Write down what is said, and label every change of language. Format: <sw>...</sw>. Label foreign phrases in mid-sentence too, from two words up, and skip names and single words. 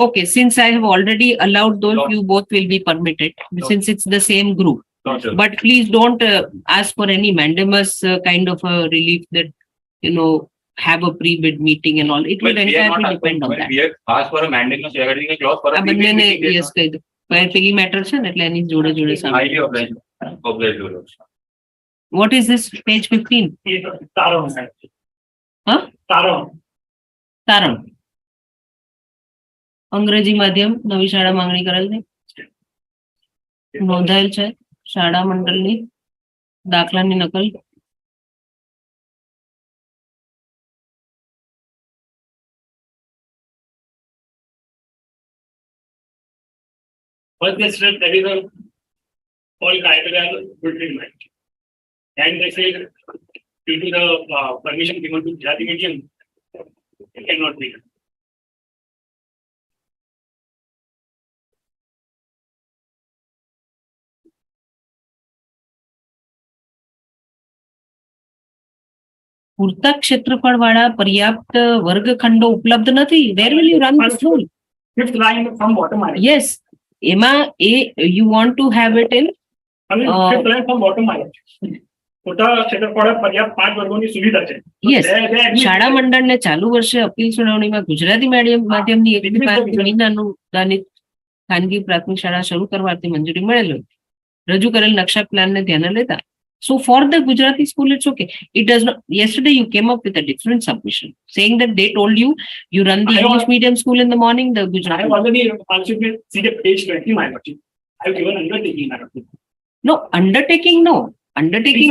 <en>Okay, since I have already allowed those, No. you both will be permitted since it's the same group. Lordship. But please don't ask for any mandamus kind of a relief that, have a pre-bid meeting and all. It will But we are entirely not, depend on that. we have asked for a mandamus, regarding a clause for a.</en> <gu>આ બંનેને</gu> <en>meeting date.</en> <gu>yes કહી દો. પેલી મેટર છે ને એટલે એની જોડે જોડે સામે.</gu> <en>Highly obliged, obliged, your lordship. What is this page 15? તારણ, my lord. Huh?</en> <gu>તારણ. તારણ. અંગ્રેજી માધ્યમ નવી શાળા માંગણી કરેલ છે નોંધાયેલ છે શાળા મંડળની દાખલાની નકલ.</gu> <en>First they said that is a all criteria would be met. And they said due to the permission given to Gujarati medium, it cannot be done.</en> <gu>પૂરતા ક્ષેત્રફળ વાળા પર્યાપ્ત વર્ગખંડો ઉપલબ્ધ નથી.</gu> <en>Where will you run the school? Fifth line from bottom line. Yes, એમાં you want to have it in. I mean, fifth line from bottom line.</en> <gu>પૂરતા ક્ષેત્રફળ પર્યાપ્ત 5 વર્ગોની સુવિધા છે.</gu> <en>Yes, They</en> <gu>શાળા મંડળને ચાલુ વર્ષે અપીલ સુનાવણીમાં ગુજરાતી માધ્યમની એક થી પાંચ વિનાનુદાનિત ખાનગી પ્રાથમિક શાળા શરૂ કરવાથી મંજૂરી મળેલ હોય. રજૂ કરેલ નકશા પ્લાનને ધ્યાને લેતા.</gu> <en>So for the Gujarati school, it's okay. It does not. Yesterday you came up with a different submission saying that they told you you run the I English was- medium school in the morning, the I Gujarati. have already answered with see the page 20, my lord. I have given undertaking, my lord. No, undertaking, no. Undertaking</en>